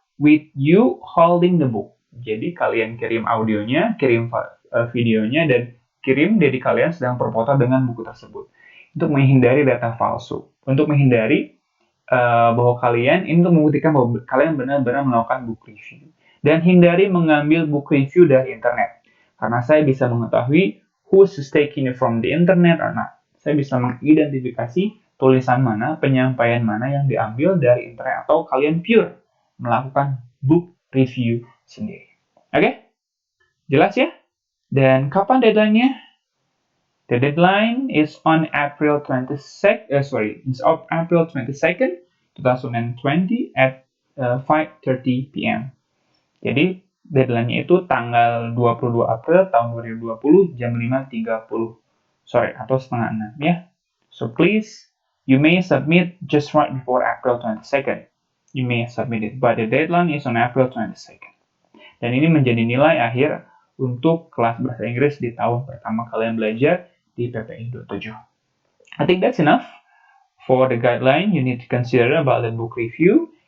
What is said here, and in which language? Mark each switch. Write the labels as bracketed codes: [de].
[en] with you holding the book. [id] Jadi kalian kirim audionya, kirim videonya, dan kirim diri kalian sedang berfoto dengan buku tersebut. Untuk menghindari data palsu. Untuk menghindari bahwa kalian ini untuk membuktikan bahwa kalian benar-benar melakukan book review. Dan hindari mengambil book review dari internet. Karena saya bisa mengetahui [en] who's taking it from the internet or not. [id] Saya bisa mengidentifikasi tulisan mana, penyampaian mana yang diambil dari internet atau kalian pure melakukan book review sendiri. Oke? Jelas ya? Dan kapan deadline-nya? [en] The deadline is on April 22nd, April 22nd, 2020 at 5:30 p.m. [id] Jadi deadline-nya itu tanggal 22 April tahun 2020 jam 5:30 sore atau setengah 6 ya. [en] So please, you may submit just right before April 22nd. You may submit it, but the deadline is on April 22nd. [id] Dan ini menjadi nilai akhir untuk kelas bahasa Inggris di tahun pertama kalian belajar di PPI 27. [en] I think that's enough for the guideline you need to consider about the book review.